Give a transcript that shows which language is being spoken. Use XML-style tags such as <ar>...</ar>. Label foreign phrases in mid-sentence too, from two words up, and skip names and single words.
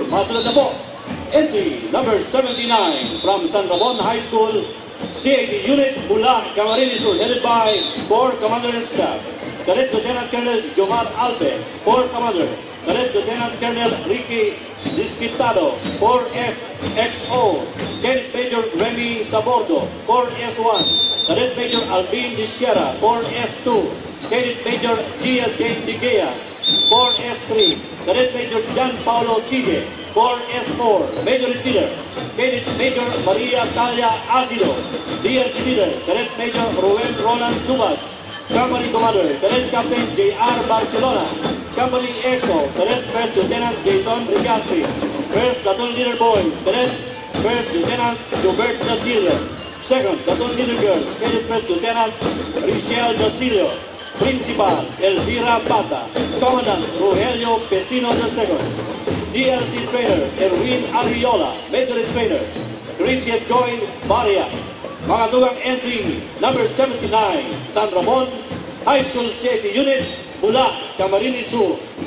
<bik>Masunod na po,</bik> <en>entry number 79 from San Ramon High School, CAD Unit, Bula, Camarines Sur, headed by Corps Commander and Staff. Cadet Lieutenant Colonel Jomar Alpe, Corps Commander. Cadet Lieutenant Colonel Ricky Disquitado, Corps FXO. Cadet Major Remy Sabordo, Corps S1. Cadet Major Alvin Disquera, Corps S2. Cadet Major G.L.J. Digea, Corps S3. Cadet Major John Paulo Tige, Corps S4. Major Leader, Cadet Major Maria Talia Asido, DLC Leader, Cadet Major Ruel Roland Tubas. Company Commander, Cadet Captain J.R. Barcelona. Company EXO, Cadet First Lieutenant Jason Ricastri. First Platoon Leader Boys, Cadet First Lieutenant Gilbert Dasilio. Second Platoon Leader Girls, Cadet First Lieutenant Richelle Dasilio. Principal Elvira Bata. Commandant Rogelio Pesino II. DLC Trainer Erwin Arriola. Major Trainer Christian Joy Baria.</en> <bik>Mga tugang</bik> <en>entry number 79, San Ramon High School Safety Unit, Bula, Camarines Sur.</en>